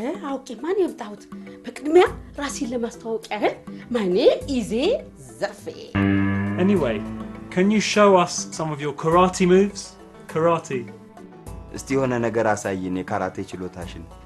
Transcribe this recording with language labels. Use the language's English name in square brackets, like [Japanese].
[Amharic] አውቂ ማን የምጣሁት በቅድሚያ ራሴን ለማስተዋወቅ ያህል [English] my name is [Amharic] ዘርፌ [English] Anyway, can you show us some of your karate moves? Karate. [Amharic] እስቲ የሆነ ነገር አሳይኝ የካራቴ ችሎታሽን